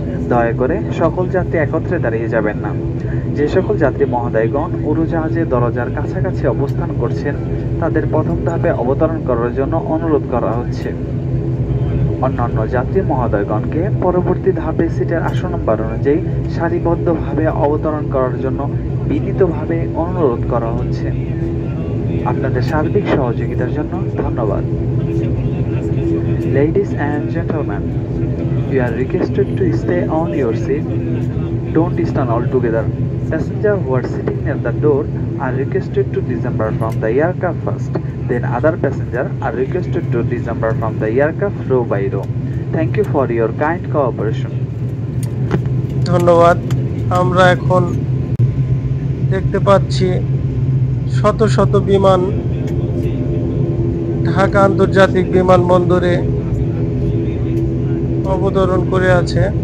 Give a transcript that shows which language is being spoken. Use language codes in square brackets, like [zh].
[bn] দয়া করে সকল যাত্রী একত্রে দাঁড়িয়ে যাবেন না। যে সকল যাত্রী মহোদয়গণ উড়োজাহাজের দরজার কাছাকাছি অবস্থান করছেন তাদের প্রথম ধাপে অবতরণ করার জন্য অনুরোধ করা হচ্ছে। অন্যান্য যাত্রী মহোদয়গণকে পরবর্তী ধাপে সিটের আসন নম্বর অনুযায়ী সারিবদ্ধভাবে অবতরণ করার জন্য বিনীতভাবে অনুরোধ করা হচ্ছে। আপনাদের সার্বিক সহযোগিতার জন্য ধন্যবাদ। [en] Ladies and gentlemen, you are requested to stay on your seat. Don't stand all together. Passengers who are sitting near the door are requested to disembark from the aircraft first. Then other passengers are requested to disembark from the aircraft row by row. Thank you for your kind cooperation. [bn] ধন্যবাদ। আমরা এখন দেখতে পাচ্ছি শত শত বিমান ঢাকা আন্তর্জাতিক বিমানবন্দরে অবতরণ করে আছে।